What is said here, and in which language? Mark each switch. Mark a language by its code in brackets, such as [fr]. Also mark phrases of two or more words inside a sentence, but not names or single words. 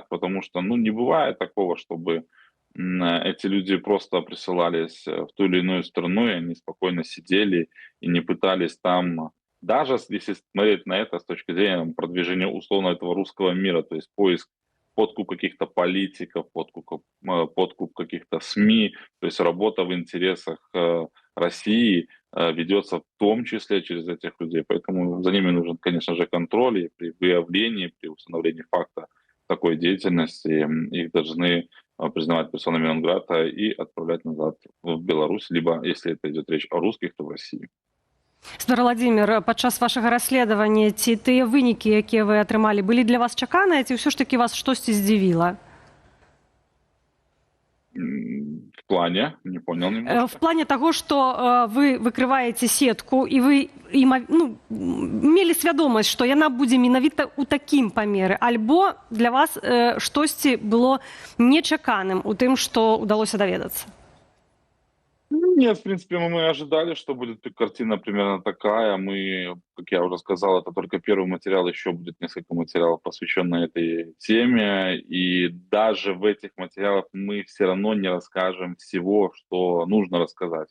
[ru] потому что, не бывает такого, чтобы эти люди просто присылались в ту или иную страну, и они спокойно сидели и не пытались там, даже если смотреть на это с точки зрения продвижения условно этого русского мира, то есть поиск подкуп каких-то политиков, подкуп каких-то СМИ, то есть работа в интересах России ведется в том числе через этих людей. Поэтому за ними нужен, конечно же, контроль, и при выявлении, при установлении факта такой деятельности их должны признавать персонами нон-грата и отправлять назад в Беларусь, либо, если это идет речь о русских, то в Россию. [be] Спадар Владимир, падчас вашага расследавання ці тыя вынікі, якія вы атрымалі, былі для вас чаканыя, ці ўсё ж такі вас штосьці здзівіла? [ru] В плане? Не понял немножко. В плане того, что [be] вы выкрываете сетку, и вы мелі свядомасць, што яна будзе менавіта ў такім памеры, альбо для вас штосьці было нечаканым у тым, што ўдалося даведацца? [ru] Нет, в принципе, мы ожидали, что будет картина примерно такая. Мы, как я уже сказал, это только первый материал, еще будет несколько материалов, посвященных этой теме. И даже в этих материалах мы все равно не расскажем всего, что нужно рассказать.